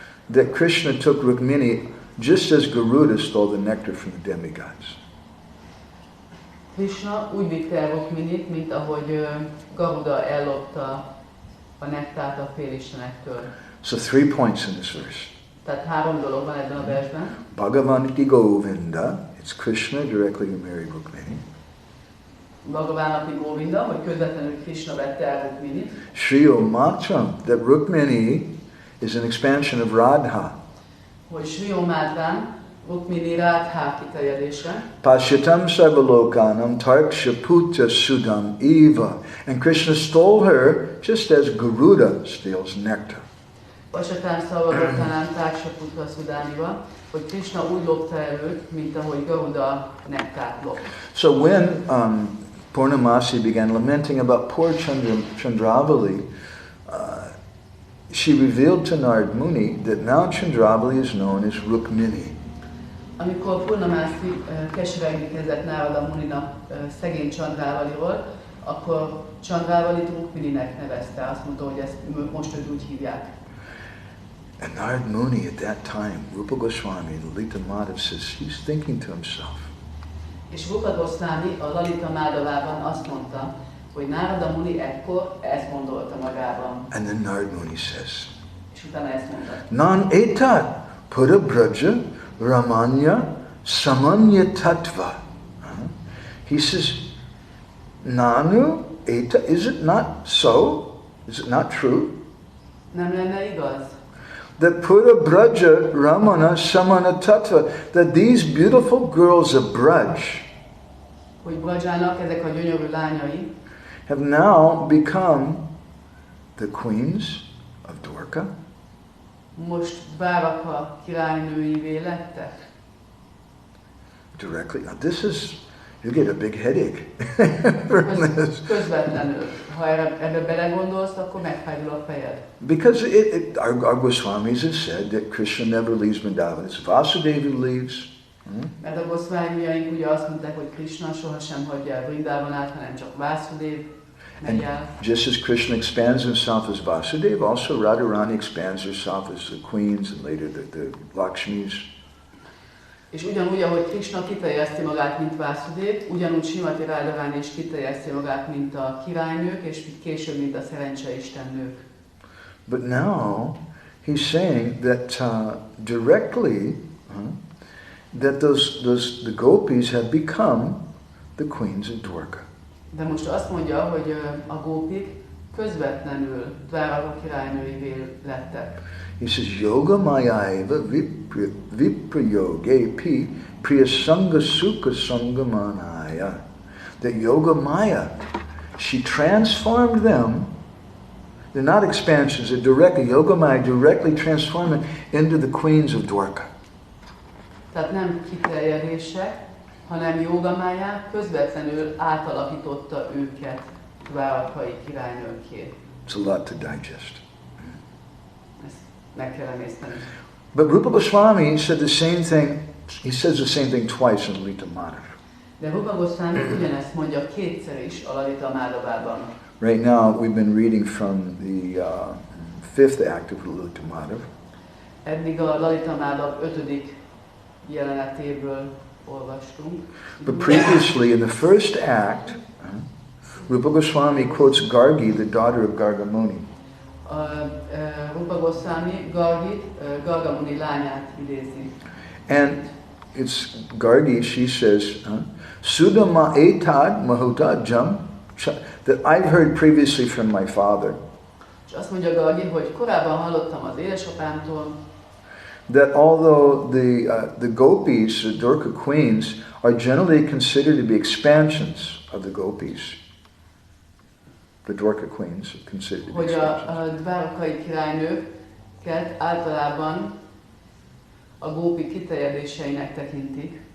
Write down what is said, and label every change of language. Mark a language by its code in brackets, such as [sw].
[en] That Krishna took Rukmini just as Garuda stole the nectar from the demigods. [hu] Krishna úgy vitte el Rukminit, mint ahogy Garuda ellopta a nektárt a félistenektől. [en] So 3 points in this verse. [hu] Tehát 3 dolog van ebben a versben. [sa] Bhagavaniti Govinda, [en] it's Krishna directly who married Rukmini. [sa] Bhagavanapi Govinda, [hu] hogy közvetlenül Krishna vette el Rukminit. [en] Sri Matram, that Rukmini is an expansion of Radha. [hu] Hogy Sri Matram, Rukmini Radha kiterjedése. [sa] Pashyatam Sarvalokanam Tarkshaputra Sudam Eva. [en] And Krishna stole her just as Garuda steals nectar. [sa] Pashyatam Sarvalokanam Tarkshaputra Sudamiva, [hu] hogy Krishna úgy lopta el őt, mint ahogy Garuda nektárt lop. [en] So when Purnamasi began lamenting about poor Chandravali, she revealed to Narad Muni that now Chandravali is known as Rukmini. [hu] Amikor Purnamasi keseregni kezdett Narada Muninak szegény Chandravaliról, akkor Chandrávalit Rukmininek nevezte. Azt mondta, hogy ezt most őt úgy hívják. [en] And Narad Muni at that time, Rupa Goswami, Lalita Madhava says, he's thinking to himself. [hu] És Rupa Goswami a Lalita Madhavában azt mondta, hogy Narada Muni ekkor ezt gondolta magában. [en] And then Narad Muni says, [hu] És utána ezt mondta. [sa] Nan etat pura braja ramanya samanya tattva. [en] He says, [sa] Nanu eta, [en] is it not so? Is it not true? [hu] Nem lenne igaz? [en] That [sa] Pura Braja Ramana Samana Tattva, [en] that these beautiful girls of Braj [hu] hogy Brajának ezek a gyönyörű lányai [en] have now become the queens of Dwarka. [hu] most Dváraka királynőivé lettek. [en] Directly. Now this is, you get a big headache from this. [hu] Közvetlenül. Ha ebbe belegondolsz, akkor megfájdul a fejed. [en] Because our Goswamis have said that Krishna never leaves Madhava. It's Vasudeva who leaves. [hu] Mert a Goswamiaink ugye azt mondták, hogy Krishna sohasem hagyja el Vrindavanát, hanem csak Vasudev megy el. [en] Just as Krishna expands himself as Vasudeva, also Radharani expands herself as the queens and later the Lakshmis. [hu] És ugyanúgy, ahogy Krishna kiterjeszti magát, mint Vasudev, ugyanúgy Srimati Radharani is kiterjeszti magát, mint a királynők, és később, mint a szerencseistennők. [en] But now he's saying that directly that the gopis have become the queens of Dwarka. [hu] De most azt mondja, hogy a gópik közvetlenül Dváraka királynőivé lettek. [sa] He says, Yoga Mayaiva Viprayoge Pi Priyasanga Sukha Sangamanaya. [en] That Yoga Maya, she transformed them. They're not expansions, they're directly, Yoga Maya directly transformed them into the queens of Dwarka. [hu] Tehát nem kiterjedések, hanem Jogamája közvetlenül átalakította őket Dvárakai királynőké. [en] It's a lot to digest. [hu] Ezt meg kell emészteni. [en] But Rupa Goswami said the same thing. He says the same thing twice in Lalita Madhava. [hu] De Rupa Goswami ugyanezt mondja kétszer is a Lalita Madhavában. [en] Right now, we've been reading from the fifth act of Lalita Madhava. [hu] Eddig a Lalita Madhav 5. jelenetéből olvastunk. [en] But previously, in the first act, Rupa Goswami quotes Gargi, the daughter of Gargamuni. [hu] Rupa Goswami Gargit, Gargamuni lányát idézi. [en] And it's Gargi, she says, [sa] Sudama etad mahuta jam, [en] that I've heard previously from my father. [hu] És azt mondja Gargi, hogy korábban hallottam az édesapámtól, [en] that although the gopis, the Dwarka queens, are generally considered to be expansions of the gopis, the Dwarka queens are considered to be [hu] hogy [en] expansions. [hu] a dvárakai királynőket általában a gópi kiterjedéseinek tekintik.